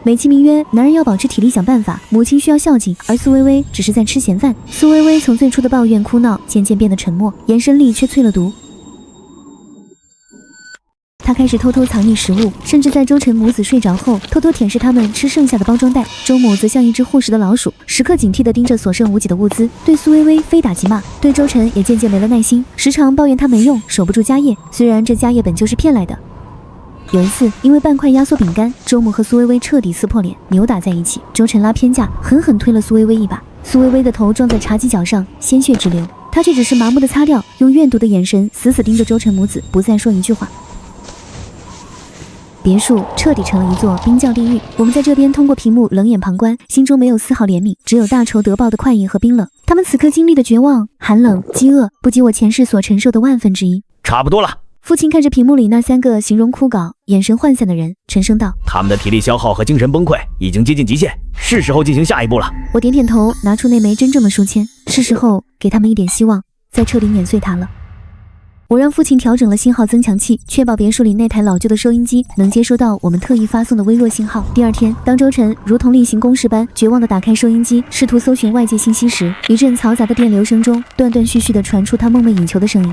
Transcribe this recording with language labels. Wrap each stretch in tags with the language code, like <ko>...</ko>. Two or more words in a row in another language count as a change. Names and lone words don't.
<zh>美其名曰男人要保持體力想辦法，母親需要孝敬，而蘇薇薇只是在吃閒飯。蘇薇薇從最初的抱怨哭鬧，漸漸變得沉默，眼神裡卻淬了毒。他開始偷偷藏匿食物，甚至在周晨母子睡着後，偷偷舔舐他們吃剩下的包装袋。周母則像一只护食的老鼠，時刻警惕地盯着所剩無幾的物資，對蘇薇薇非打即罵，對周晨也漸漸沒了耐心，時常抱怨他沒用，守不住家業。雖然這家業本就是騙來的。有一次，因為半塊壓縮餅乾，周母和蘇薇薇徹底撕破臉，扭打在一起。周晨拉偏架，狠狠推了蘇薇薇一把，蘇薇薇的頭撞在茶几角上，鮮血直流，她卻只是麻木地擦掉，用怨毒的眼神死死盯着周晨母子，不再說一句話。別墅徹底成了一座冰窖地獄。我們在這邊通過屏幕冷眼旁觀，心中沒有絲毫憐憫，只有大仇得報的快意和冰冷。他們此刻經歷的絕望、寒冷、飢餓，不及我前世所承受的萬分之一。差不多了。父親看着屏幕裡那3個形容枯槁、眼神渙散的人，沉聲道：“ 他们的體力消耗和精神崩潰已經接近極限，是時候進行下一步了。” 我點點頭，拿出那枚真正的書籤，是時候給他們一點希望，再徹底碾碎它了。我讓父親調整了信號增強器，確保別墅裡那台老舊的收音機能接收到我們特意發送的微弱信號。第二天，當周晨如同例行公事般絕望地打開收音機，試圖搜尋外界信息時，一陣嘈雜的電流聲中，斷斷續續地傳出他夢寐以求的聲音。</zh>